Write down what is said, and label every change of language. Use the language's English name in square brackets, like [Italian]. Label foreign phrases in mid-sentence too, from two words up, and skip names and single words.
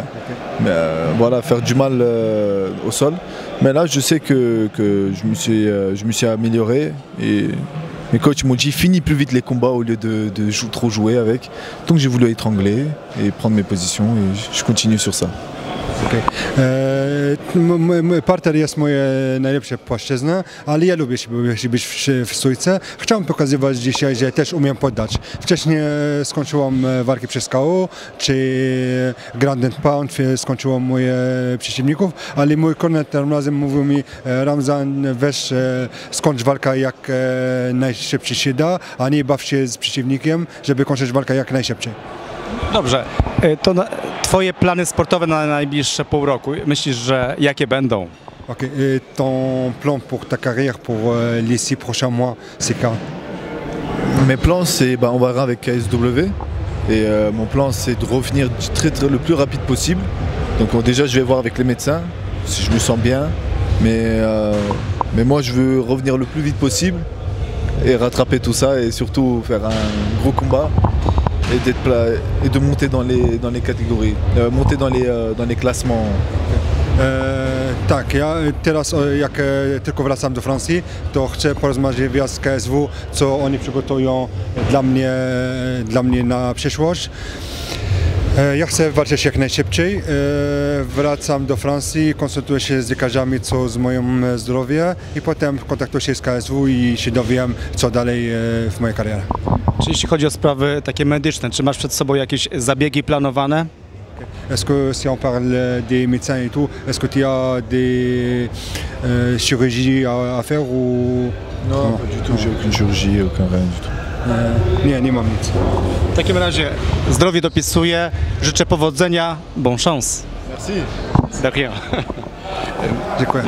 [French] Mais, voilà, faire du mal au sol. Mais là je sais que je me suis amélioré et mes coachs m'ont dit finis plus vite les combats au lieu de trop jouer avec. Donc j'ai voulu étrangler et prendre mes positions et je continue sur ça. Okay. [Polish] Parter jest moje najlepsze płaszczyzna, ale ja lubię się być w stójce. Chciałem pokazywać dzisiaj, że też umiem poddać. Wcześniej skończyłam walki przez KO, czy [English] Ground and Pound, [Polish] skończyłam moje przeciwników, ale mój korner tym razem mówił mi: Ramzan, weź skończ walkę jak najszybciej się da, a nie baw się z przeciwnikiem, żeby kończyć walkę jak najszybciej. Dobrze, to twoje plany sportowe na najbliższe pół roku, myślisz, że jakie będą? [French] Ok, et ton plan pour ta carrière pour les 6 prochains mois, c'est quand? Mes plans, c'est on va avec KSW et mon plan c'est de revenir le plus rapide possible. Donc déjà je vais voir avec les médecins si je me sens bien, mais moi je veux revenir le plus vite possible et rattraper tout ça et surtout faire un gros combat et de monter dans les catégories, monter dans les classements. [Polish] Tak, ja teraz jak tylko wracam do Francji, to chcę porozmawiać z KSW, co oni przygotują dla mnie na przyszłość. Ja chcę walczyć jak najszybciej. Wracam do Francji, konsultuję się z lekarzami, co z moim zdrowiem i potem kontaktuję się z KSW i się dowiem, co dalej w mojej karierze. Czy jeśli chodzi o sprawy takie medyczne, czy masz przed sobą jakieś zabiegi planowane? [French] Est-ce que si on parle des médecins et tout, est-ce que tu as des chirurgies à faire ou... Non, pas du tout, j'ai aucune chirurgie, aucun rien du tout. [Polish] Nie mam nic. W takim razie zdrowie dopisuję, życzę powodzenia, [French] bon chance. Merci. De rien. [Polish] Dziękuję.